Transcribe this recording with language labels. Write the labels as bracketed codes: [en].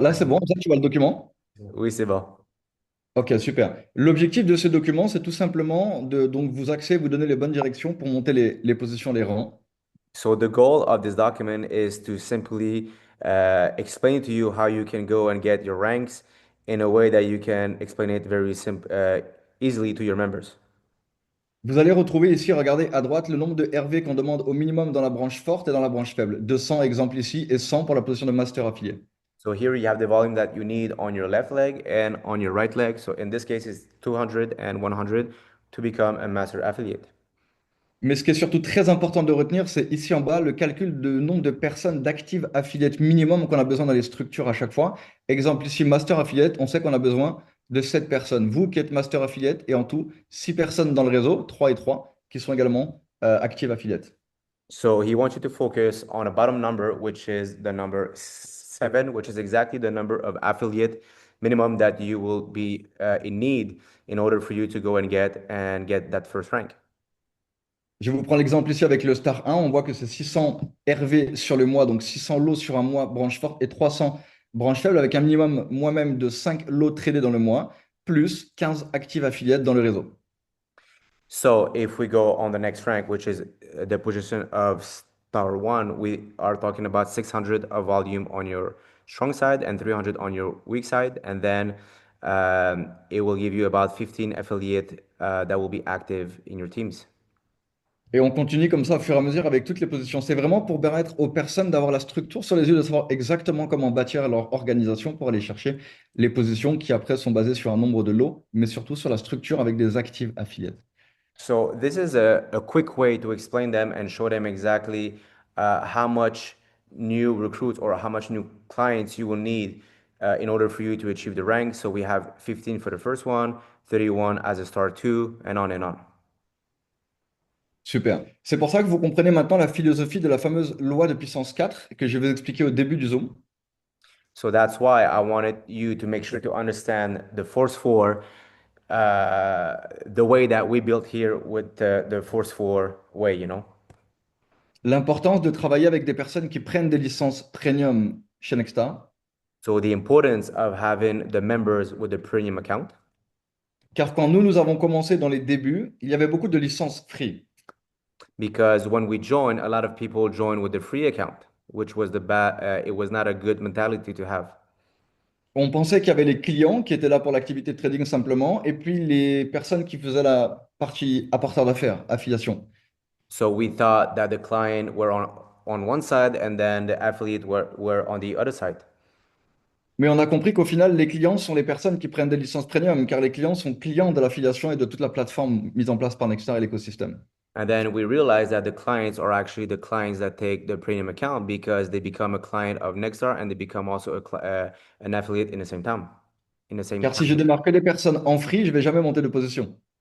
[fr] Là, c'est bon, ça, tu vois le document? Oui, c'est bon. Ok, super. L'objectif de ce document, c'est tout simplement de donc, vous axer, vous donner les bonnes directions pour monter les positions, les rangs. [en] So the goal of this document is to simply explain to you how you can go and get your ranks in a way that you can explain it very easily to your members. [fr] Vous allez retrouver ici, regardez à droite, le nombre de RV qu'on demande au minimum dans la branche forte et dans la branche faible. 200 exemples ici et 100 pour la position de master affilié. [en] So here you have the volume that you need on your left leg and on your right leg. So in this case, it's 200 and 100 to become a master affiliate. [fr] Mais ce qui est surtout très important de retenir, c'est ici en bas le calcul de nombre de personnes d'active affiliate minimum qu'on a besoin dans les structures à chaque fois. Exemple ici, master affiliate, on sait qu'on a besoin de 7 personnes. Vous qui êtes master affiliate et en tout 6 personnes dans le réseau, 3 et 3. qui sont également active affiliate. [en] So he wants you to focus on a bottom number, which is the number seven, which is exactly the number of affiliate minimum that you will be in need in order for you to go and get that first rank. [fr] Je vous prends l'exemple ici avec le Star 1. On voit que c'est 600 RV sur le mois, donc 600 lots sur un mois, branche forte, et 300 branches faibles, avec un minimum moi-même de 5 lots tradés dans le mois, plus 15 actives affiliates dans le réseau. [en] So if we go on the next rank, which is the position of star one, we are talking about 600 of volume on your strong side and 300 on your weak side. And then it will give you about 15 affiliate that will be active in your teams. [fr] Et on continue comme ça au fur et à mesure avec toutes les positions. C'est vraiment pour permettre aux personnes d'avoir la structure sur les yeux, de savoir exactement comment bâtir leur organisation pour aller chercher les positions qui après sont basées sur un nombre de lots, mais surtout sur la structure avec des actives affiliates. [en] So this is a quick way to explain them and show them exactly how much new recruits or how much new clients you will need in order for you to achieve the rank. So we have 15 for the first one, 31 as a star two, and on and on. [fr] Super. C'est pour ça que vous comprenez maintenant la philosophie de la fameuse loi de puissance 4 que je vais vous expliquer au début du Zoom. [en] So that's why I wanted you to make sure to understand the Force 4, the way that we built here with the Force 4 way, you know? [fr] L'importance de travailler avec des personnes qui prennent des licences premium chez Nextstar. [en] So the importance of having the members with the premium account. [fr] Car quand nous avons commencé dans les débuts, il y avait beaucoup de licences free. [en] Because when we joined, a lot of people joined with the free account, which was the bad, it was not a good mentality to have. [fr] On pensait qu'il y avait les clients qui étaient là pour l'activité de trading simplement, et puis les personnes qui faisaient la partie apporteur d'affaires, affiliation. [en] So we thought that the client were on one side and then the affiliate were on the other side. [fr] Mais on a compris qu'au final, les clients sont les personnes qui prennent des licences premium, car les clients sont clients de l'affiliation et de toute la plateforme mise en place par Nextstar et l'écosystème. [en] And then we realized that the clients are actually the clients that take the premium account because they become a client of Nextstar and they become also an affiliate in the same time, in the same [fr] Car si [en] time. [fr] je démarre que des personnes en free, je vais jamais monter de position.